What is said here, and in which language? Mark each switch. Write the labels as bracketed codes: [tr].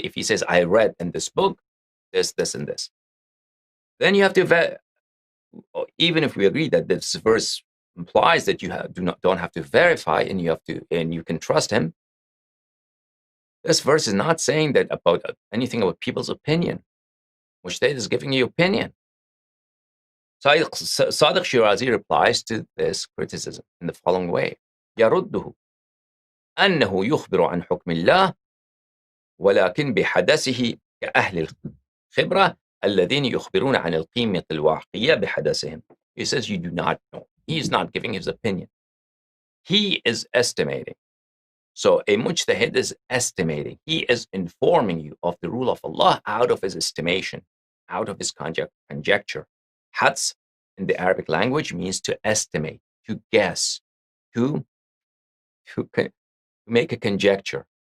[en] If he says, I read in this book, this, and this, then you have to, even if we agree that this verse implies that you don't have to verify and you can trust him, this verse is not saying that about anything about people's opinion. Mujtahid is giving you opinion. Sadiq Shirazi replies to this criticism in the following way. [ar] يرده أنه يخبر عن حكم الله ولكن بحدثه كأهل الخبرة الذين يخبرون عن القيمة الواقعية بحدثهم. [en] He says you do not know. He is not giving his opinion. He is estimating. So a mujtahid is estimating. He is informing you of the rule of Allah out of his estimation, out of his conjecture. Hads in the Arabic language means to estimate, to guess, to make a conjecture.